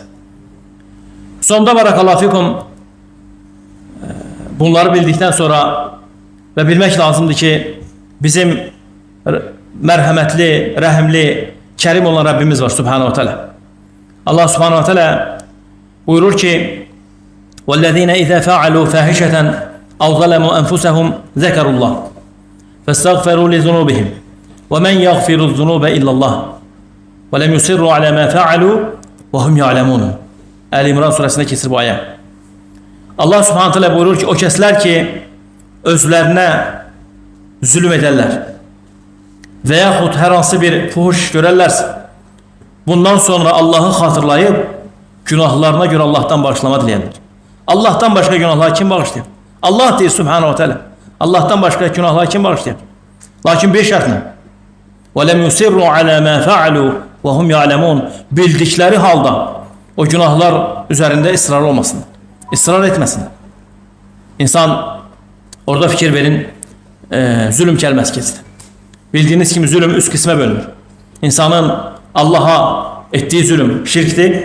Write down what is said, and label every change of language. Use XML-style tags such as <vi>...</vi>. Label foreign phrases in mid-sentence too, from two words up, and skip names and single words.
<az>Sonda</az> <ar>بارك الله فيكم,</ar> <az>bunları bildikdən sonra və bilmək lazımdır ki, bizim mərhəmətli, rəhimli, kərim olan Rəbbimiz var,</az> <ar>سبحانه وتعالى.</ar> <az>Allah</az> <ar>سبحانه وتعالى</ar> <az>buyurur ki,</az> <ar>وَالَّذ۪ينَ اِذَا فَعَلُوا فَاحِشَةً اَوْ ظَلَمُوا أَنْفُسَهُمْ ذَكَرُوا اللّٰهِ فَاسْتَغْفَرُوا لِذُنُوبِهِمْ وَمَنْ يَغْفِرُ الذُّنُوبَ إِلَّا اللّٰهِ وَلَمْ يُسِرُّوا عَلَى مَا فَعَلُوا وَهُمْ يَعْلَمُونَ.</ar> <az>Əl-İmran surəsində keçir bu ayə. Allah</az> <ar>سبحانه وتعالى</ar> <az>buyurur ki, o kəslər ki, özlərinə zülüm edərlər və yaxud hər hansı bir fuhuş görərlərsə, bundan sonra Allahı xatırlayıb, günahlarına görə Allahdan bağışlama diləyərlər. Allahdan başqa günahları kim bağışlayır? Allah deyir</az> <ar>سبحانه وتعالى.</ar> <az>Allahdan başqa günahları kim bağışlayır? Lakin bir şərtlə.</az> <ar>وَلَمْ يُسِرُّوا عَلَى مَا فَعَلُوا وَهُمْ يَعْلَمُونَ.</ar> <az>Bildikləri halda o günahlar üzərində ısrar olmasınlar. İsrar etməsinlər. İnsan, orada fikir verin, zülüm kəlməsi keçdi. Bildiyiniz kimi zülüm üç qismə bölünür. İnsanın Allaha etdiyi zülüm şirkdir.</az>